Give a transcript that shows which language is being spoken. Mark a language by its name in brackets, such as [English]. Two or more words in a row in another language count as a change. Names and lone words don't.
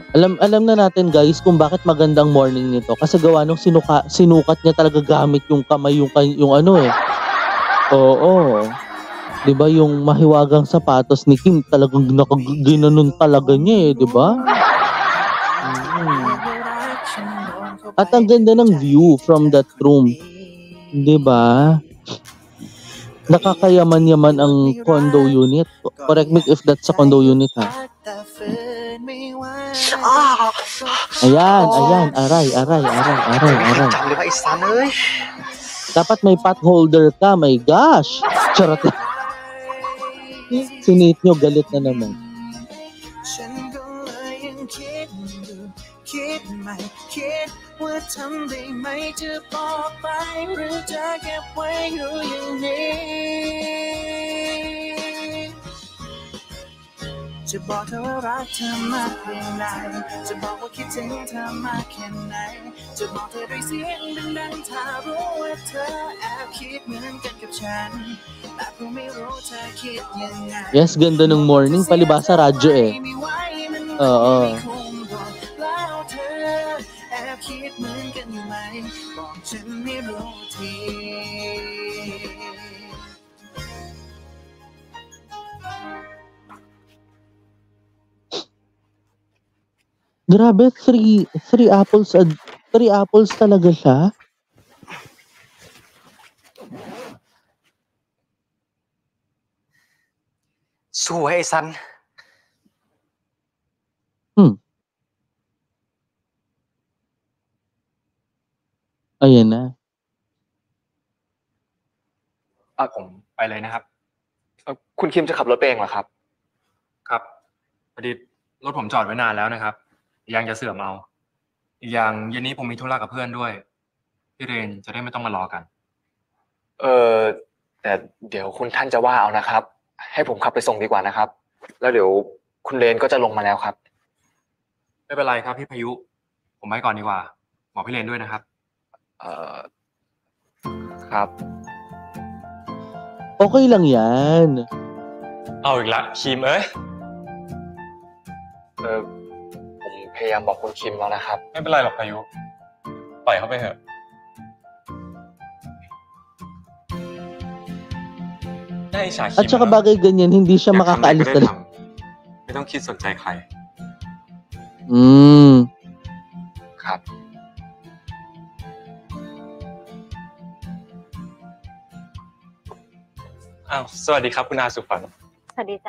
[Filipino] Alam na natin, guys, kung bakit magandang morning nito. Kasi gawa nung sinukat niya talaga gamit yung kamay, yung Oo. 'Di ba yung mahiwagang sapatos ni Kim talagang ginanon talaga niya 'di ba? At ang ganda ng [English] view from that room. [Filipino] 'Di ba? Nakakayaman-yaman ang condo unit. [English] Correct me if that's a condo unit, ha? Ayan. Aray. Jam ba isan [Filipino] Dapat may [English] pot holder [Filipino] ka. [English] My gosh. [Filipino] Charot lang. Sinit nyo, galit na naman. [Thai] ว่าทำได้ไหมจะบอกไปหรือจะเก็บไว้อยู่อย่างนี้จะบอกเธอว่ารักเธอมากเพียงใดจะบอกว่าคิดถึงเธอมากแค่ไหนจะบอกเธอด้วยเสียงดังๆถ้ารู้ว่าเธอแอบคิดเหมือนกันกับฉันแต่ก็ไม่รู้เธอคิดยังไง [Filipino] Yes, ganda ng morning. Palibasa radyo Oo. [Thai] คิดเหมือนกันไหมบอกฉันไม่รู้ที [Filipino] Grabe, [English] three apples [Filipino] talaga siya. Suway isan. Ayan na. [Thai] ผมไปเลยนะครับคุณคิมจะขับรถไปเองเหรอครับครับพอดีรถผมจอดไว้นานแล้วนะครับยังจะเสื่อมเอาอีกอย่างเย็นนี้ผมมีธุระกับเพื่อนด้วยพี่เรนจะได้ไม่ต้องมารอกัน แต่เดี๋ยวคุณท่านจะว่าเอานะครับให้ผมขับไปส่งดีกว่านะครับแล้วเดี๋ยวคุณเรนก็จะลงมาแล้วครับไม่เป็นไรครับพี่พายุผมไปก่อนดีกว่าบอกพี่เรนด้วยนะครับครับ [Filipino] Okay lang yan. [Thai] เอาอีกละคิม ผมพยายามบอกคุณคิมแล้วนะครับ ไม่เป็นไรหรอกพายุปล่อยเขาไปเถอะ น ถ้าอิจฉาคิม [Filipino] At saka bagay ganyan, hindi siya [Thai] อยากทำอะไรก็ [Filipino] makakaalis [Thai] ได้ [Filipino] talaga. [Thai] ทำไม่ต้องคิดสนใจใคร ครับ อ้าวสวัสดีครับคุณอาสุฝัน สวัสดีจ้ะ